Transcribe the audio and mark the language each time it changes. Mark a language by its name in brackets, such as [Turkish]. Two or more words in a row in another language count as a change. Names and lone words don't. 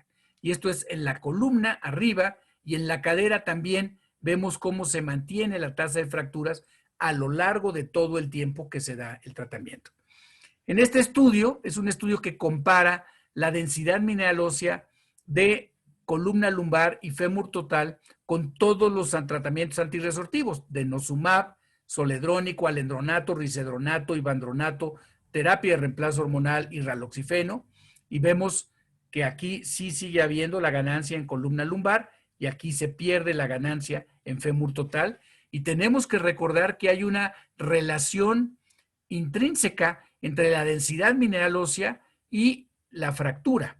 [Spanish] Y esto es en la columna arriba y en la cadera también vemos cómo se mantiene la tasa de fracturas a lo largo de todo el tiempo que se da el tratamiento. En este estudio, es un estudio que compara la densidad mineral ósea de columna lumbar y fémur total con todos los tratamientos antirresortivos, denosumab, zoledrónico, alendronato, risedronato, ivandronato, terapia de reemplazo hormonal y raloxifeno, y vemos que aquí sí sigue habiendo la ganancia en columna lumbar y aquí se pierde la ganancia en fémur total. Y tenemos que recordar que hay una relación intrínseca entre la densidad mineral ósea y la fractura.